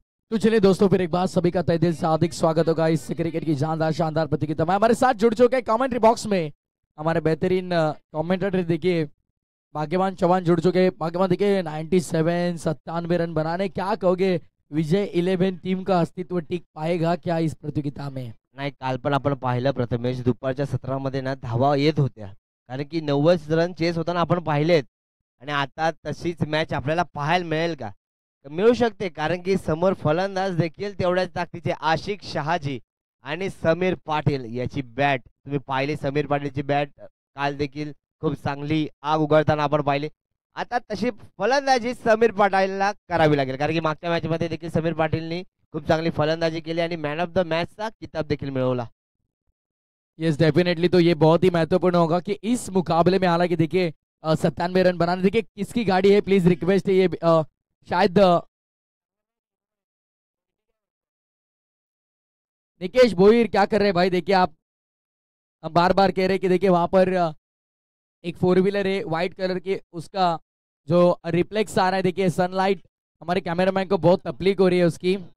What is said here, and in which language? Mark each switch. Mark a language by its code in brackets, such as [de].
[hi] तो चलिए दोस्तों, फिर एक बार सभी का तहे दिल से हार्दिक स्वागत होगा इस क्रिकेट की जानदार शानदार प्रतियोगिता में. हमारे साथ जुड़ चुके हैं कमेंट्री बॉक्स में हमारे बेहतरीन कमेंटेटर. देखिए भाग्यवान चौहान जुड़ चुके हैं. भाग्यवान देखिए 97 रन बनाने, क्या कहोगे विजय 11 टीम का अस्तित्व टिक पाएगा क्या इस प्रतियोगिता में? [mr] नाही, काल पण आपण पाहिलं प्रथमेश, दुपारच्या सत्रामध्ये ना धावा येत होत्या, कारण की 90 रन चेस होताना आपण पाहिलेत. आणि आता तशीच मॅच आपल्याला पाहायला मिळेल का? मिळू शकते, कारण की समोर फलंदाज देखील तेवढ्याच ताकदीचे आशिक शहाजी आणि समीर पाटील याची बॅट तुम्ही पाहिली. समीर पाटीलची बॅट काल देखील खूप चांगली आग उघडताना आपण पाहिली. आता तशी फलंदाजी समीर पाटीलला करावी लागेल, कारण की मागच्या मॅच मध्ये देखील समीर पाटीलनी खूप चांगली फलंदाजी केली आणि मॅन ऑफ द मॅच चा किताब देखील मिळवला. [en] yes definitely, [hi] तो ये बहुत ही महत्वपूर्ण होगा कि इस मुकाबले में, हालांकि देखिए 97 रन बनाने, देखिए किसकी गाड़ी है, प्लीज रिक्वेस्ट है, ये शायद निकेश भोईर क्या कर रहे हैं भाई? देखिए आप बार बार कह रहे हैं कि देखिए वहां पर एक 4 व्हीलर है व्हाइट कलर के, उसका जो रिफ्लेक्स आ रहा है, देखिए सनलाइट हमारे कैमरामैन को बहुत तकलीफ हो रही है उसकी.